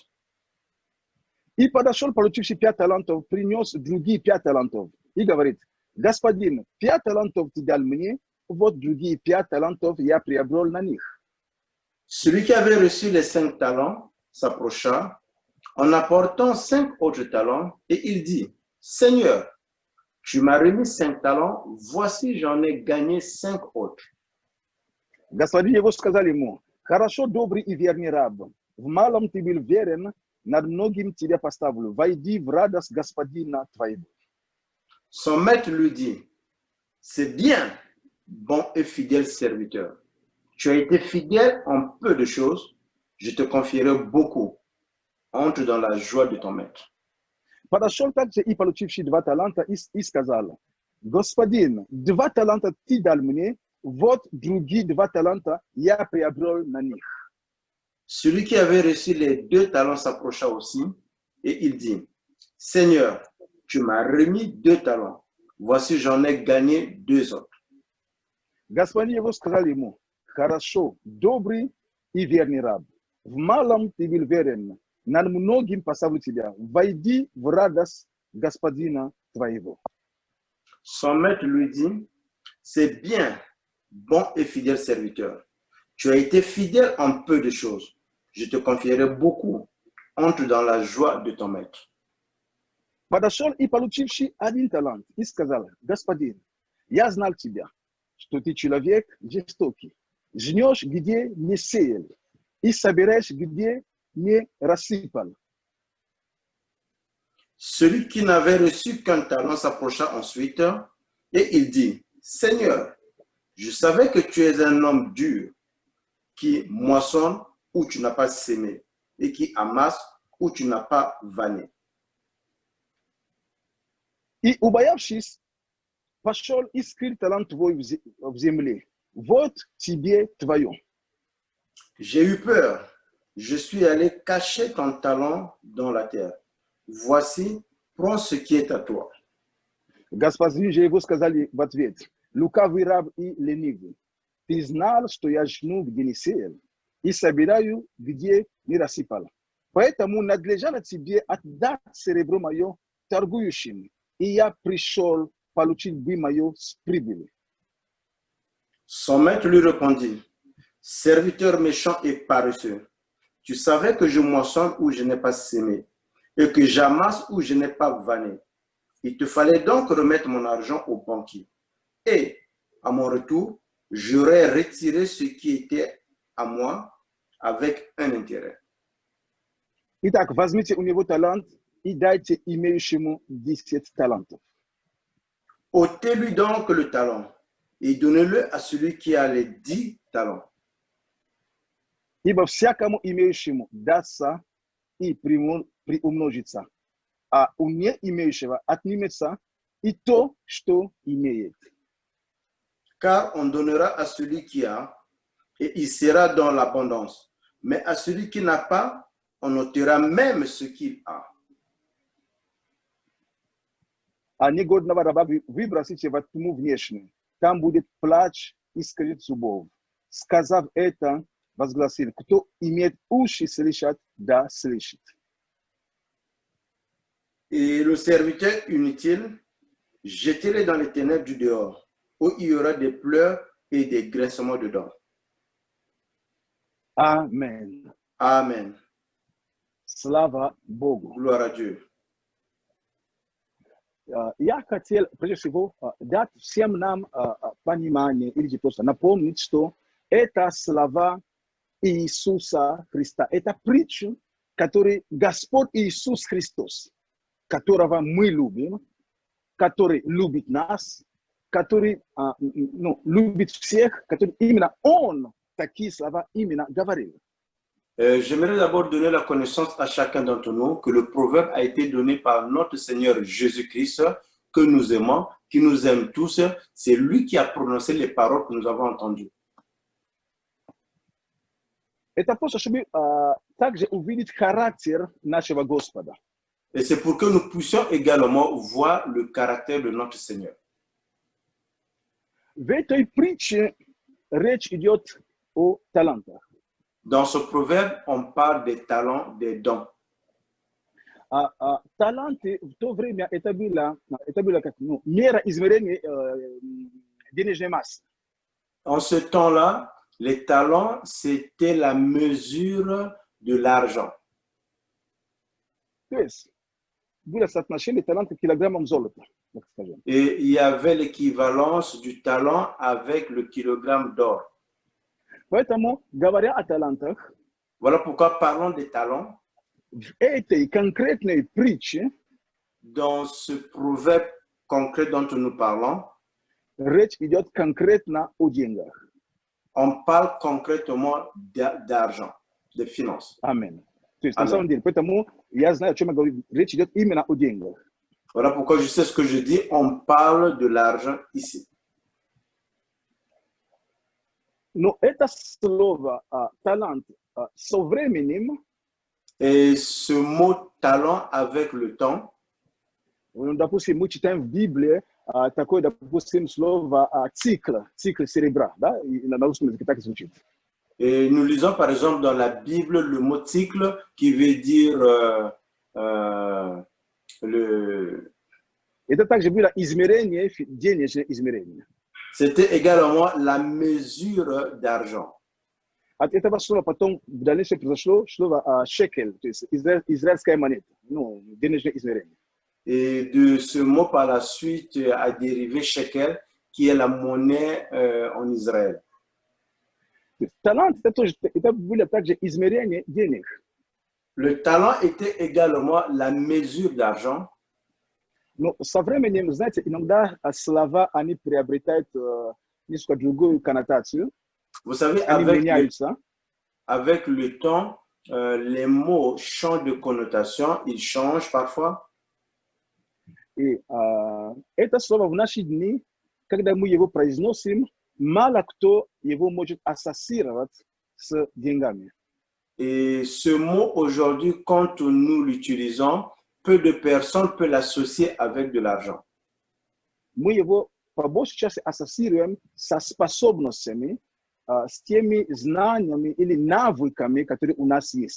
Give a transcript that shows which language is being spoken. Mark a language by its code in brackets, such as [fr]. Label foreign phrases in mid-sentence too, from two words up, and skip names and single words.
[ru] И подошел, получивший 5 талантов, принес другие 5 талантов. И говорит: господин, 5 талантов ты дал мне, вот другие 5 талантов я приобрел на них. [fr] Celui qui avait reçu les 5 talents s'approcha en apportant 5 autres talents et il dit: Seigneur, tu m'as remis 5 talents, voici j'en ai gagné 5 autres. [ru] Господин его сказал ему: хорошо, добрый и верный раб, в малом ты был верен, над многим тебя поставлю, войди в радость господина твоего. [fr] Son maître lui dit: c'est bien, bon et fidèle serviteur. Tu as été fidèle en peu de choses, je te confierai beaucoup. Entre dans la joie de ton maître. [ru] Подошел также и получивший 2 таланта и сказал: господин, 2 таланта ты дал мне, вот другие 2 таланта я приобрел на них. [fr] Celui qui avait reçu les 2 talents s'approcha aussi et il dit: Seigneur, tu m'as remis 2 talents, voici j'en ai gagné 2 autres. [ru] Господин его сказал ему: хорошо, добрый и верный раб, в малом ты был верен, над многим поставлю тебя, войди в радость господина твоего. [fr] Son maître lui dit: c'est bien, bon et fidèle serviteur. Tu as été fidèle en peu de choses. Je te confierai beaucoup. Entre dans la joie de ton maître. [ru] Подошел и получивший 1 талант и сказал: господин, я знал тебя, что ты человек жестокий, жнешь, где не сеял, и собираешь, где не рассыпал. [fr] Celui qui n'avait reçu qu'un talent s'approcha ensuite et il dit: Seigneur, je savais que tu es un homme dur, qui moissonne où tu n'as pas sémé et qui amasse où tu n'as pas vanné. [ru] И, убоявшись, пошел и скрыл талант твой в земле. Вот тебе твое. [fr] J'ai eu peur. Je suis allé cacher ton talent dans la terre. Voici, prends ce qui est à toi. [ru] Господин же его сказали в ответ: лукавый раб и ленивый, ты знал, что я жну, где не сеял, и собираю, где не рассыпал. Поэтому надлежало тебе отдать серебро мое торгующим, и я пришел получить бы мое с прибыли. [fr] Son maître lui répondit: Serviteur méchant et paresseux, tu savais que je moissonne où je n'ai pas sémé et que j'amasse où je n'ai pas vanné. Il te fallait donc remettre mon argent au banquier. Et, à mon retour, j'aurais retiré ce qui était à moi avec un intérêt. [ru] Итак, возьмите у него талант и дайте имеющему 10 талантов. [fr] Ôtez-lui donc le talent et donnez-le à celui qui a les 10 talents. [ru] Ибо всякому имеющему дастся и приумножится, а у не имеющего отнимется и то, что имеет. [fr] Car on donnera à celui qui a, et il sera dans l'abondance. Mais à celui qui n'a pas, on ôtera même ce qu'il a. [ru] А негодного раба выбросите во тьму внешнюю, там будет плач и скрежет зубов. Сказав это, возгласил: кто имеет уши слышать, да слышит. [fr] Et le serviteur inutile, jetez-le dans les ténèbres du dehors, où il y aura des pleurs et des grincements de dents. Amen. Amen. [ru] Слава Богу. [fr] Gloire à Dieu. [ru] Я хотел, прежде всего, дать всем нам понимание, или просто напомнить, что это слова Иисуса Христа. Это притча, которую Господь Иисус Христос, которого мы любим, который любит нас, который любит всех, который именно Он такие слова именно говорил. [fr] J'aimerais d'abord donner la connaissance à chacun d'entre nous que le proverbe a été donné par notre Seigneur Jésus-Christ, que nous aimons, qui nous aime tous. C'est lui qui a prononcé les paroles que nous avons entendues. [ru] Это просто, чтобы также увидеть характер нашего Господа. [fr] Et c'est pour que nous puissions également voir le caractère de notre Seigneur. weet u preachen recht idiot o talenten. Dans ce proverbe, on parle des talents, des dons. [ru] Таланты в то время это было как мера измерения денежной массы. [fr] En ce temps-là, les talents, c'était la mesure de l'argent. [ru] То есть было соотношение таланта к килограммам золота, так скажем. [fr] Et il y avait l'équivalence du talent avec le kilogramme d'or. [ru] Поэтому, говоря о талантах, [fr] Voilà pourquoi parlons des talents. [ru] в этой конкретной притче [fr] Dans ce proverbe concret dont nous parlons, [ru] речь идет конкретно о деньгах. [fr] on parle concrètement d'argent, de finances. [ru] Аминь. То есть, на Аминь. самом деле, поэтому я знаю, о чем я говорю. Речь идет именно о деньгах. [fr] Voilà pourquoi je sais ce que je dis, on parle de l'argent ici. [ru] Но это слово талант со временем, [fr] Et ce mot talent avec le temps, [ru] допустим, мы читаем в Библии такое, допустим, слово цикл серебра, да, и на русском языке так и звучит. [fr] et nous lisons par exemple dans la Bible le mot cycle qui veut dire [ru] Это также было измерение, денежное измерение. [fr] c'était également la mesure d'argent. [ru] От этого слова потом в дальнейшем произошло слово шекель, то есть израильская монета, ну, денежное измерение. [fr] Et de ce mot par la suite a dérivé shekel, qui est la monnaie en Israël. [ru] То есть талант это было также измерение денег. [fr] Le talent était également la mesure d'argent. [ru] Но со временем, знаете, иногда слова, они приобретают несколько другую коннотацию. [fr] Vous savez, [ru] Они меняются. [fr] avec le temps, les mots changent de connotation, ils changent parfois. [ru] И это слово в наши дни, когда мы его произносим, мало кто его может ассоциировать с деньгами. [fr] Et ce mot aujourd'hui, quand nous l'utilisons, peu de personnes peuvent l'associer avec de l'argent. [ru] Мы его по большей части ассоциируем со способностями, с теми знаниями или навыками, которые у нас есть.